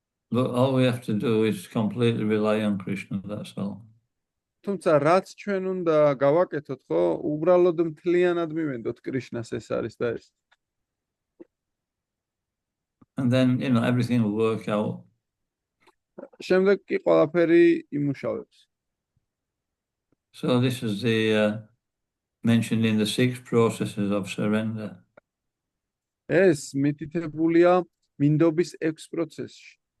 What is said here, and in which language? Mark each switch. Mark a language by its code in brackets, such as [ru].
[en] But all we have to do is completely rely on Krishna, that's all. [ka] თუმცა რაც ჩვენ უნდა გავაკეთოთ, ხო, უბრალოდ მთლიანად მივენდოთ კრიშნას, ეს არის და ეს. [en] And then, you know, everything will work out. [ka] შემდეგ კი ყველაფერი იმუშავებს. [en] So this is the mentioned in the 6 processes of surrender. [ka] ეს მითითებულია მინდობის 6 პროცესში.